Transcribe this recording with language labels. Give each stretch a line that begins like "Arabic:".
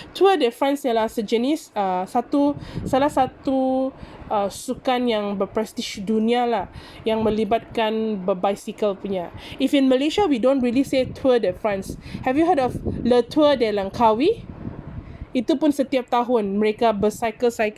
Malay: Tour de France ialah sejenis salah satu sukan yang berprestige dunia lah, yang melibatkan berbicycle punya.
English: If in Malaysia we don't really say Tour de France. Have you heard of Le Tour de Langkawi?
Malay: Itu pun setiap tahun mereka bercycle.